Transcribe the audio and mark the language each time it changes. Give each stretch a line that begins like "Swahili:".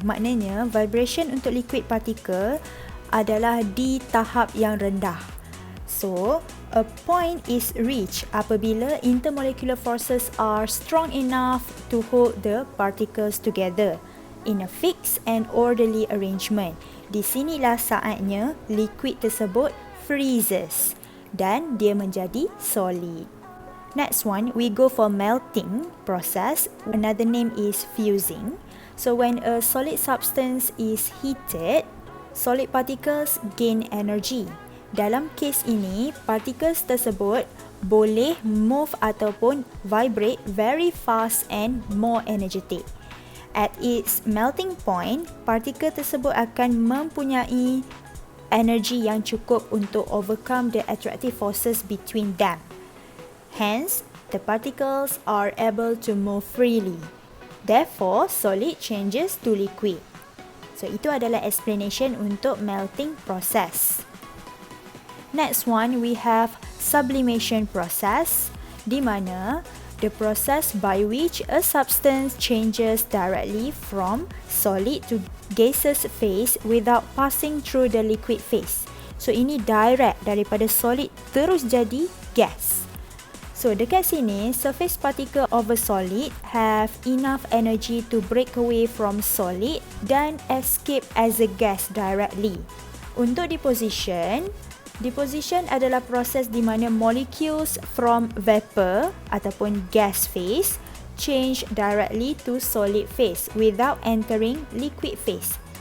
Malay: Maknanya vibration untuk liquid particle adalah di tahap yang rendah.
English: So, a point is reached apabila intermolecular forces are strong enough to hold the particles together in a fixed and orderly arrangement.
Malay: Di sinilah saatnya liquid tersebut freezes dan dia menjadi solid.
English: Next one, we go for melting process. Another name is fusing. So, when a solid substance is heated, solid particles gain energy.
Malay: Dalam kes ini,
English: particles
Malay: tersebut boleh
English: move
Malay: ataupun
English: vibrate very fast and more energetic. At its melting point,
Malay: partikel tersebut akan mempunyai energi yang cukup untuk
English: overcome the attractive forces between them. Hence, the particles are able to move freely. Therefore, solid changes to liquid. So,
Malay: itu adalah
English: explanation
Malay: untuk
English: melting process. Next one, we have sublimation process,
Malay: di mana
English: the process by which a substance changes directly from solid to gaseous phase without passing through the liquid phase.
Malay: So ini direct daripada solid terus jadi gas.
English: So
Malay: dekat sini,
English: surface particle of a solid have enough energy to break away from solid dan escape as a gas directly. Untuk deposition
Malay: adalah proses di mana
English: molecules from vapor
Malay: ataupun
English: gas phase change directly to solid phase without entering liquid phase.